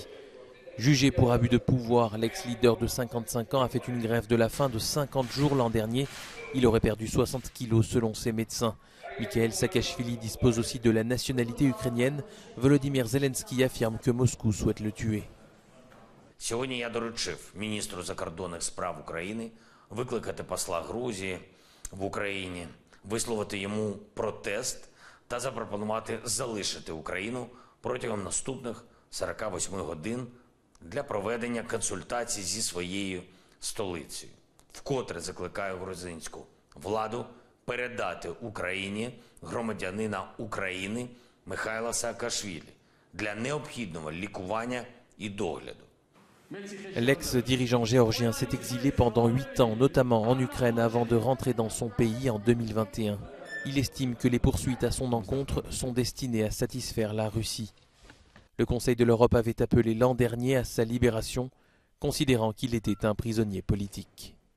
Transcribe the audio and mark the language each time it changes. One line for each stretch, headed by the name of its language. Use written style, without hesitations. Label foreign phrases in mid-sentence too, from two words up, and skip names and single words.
French: Jugé pour abus de pouvoir, l'ex-leader de 55 ans a fait une grève de la faim de 50 jours l'an dernier. Il aurait perdu 60 kilos selon ses médecins. Mikhail Saakashvili dispose aussi de la nationalité ukrainienne. Volodymyr Zelensky affirme que Moscou souhaite le tuer.
Ukrainian: Сьогодні я доручив міністру закордонних справ України викликати посла Грузії в Україні, висловити йому протест та запропонувати залишити Україну протягом наступних 48 годин для проведення консультацій зі своєю столицею. Вкотре закликаю грузинську владу передати Україні громадянина України Михайла Саакашвілі для необхідного лікування і догляду.
French: L'ex-dirigeant géorgien s'est exilé pendant 8 ans, notamment en Ukraine, avant de rentrer dans son pays en 2021. Il estime que les poursuites à son encontre sont destinées à satisfaire la Russie. Le Conseil de l'Europe avait appelé l'an dernier à sa libération, considérant qu'il était un prisonnier politique.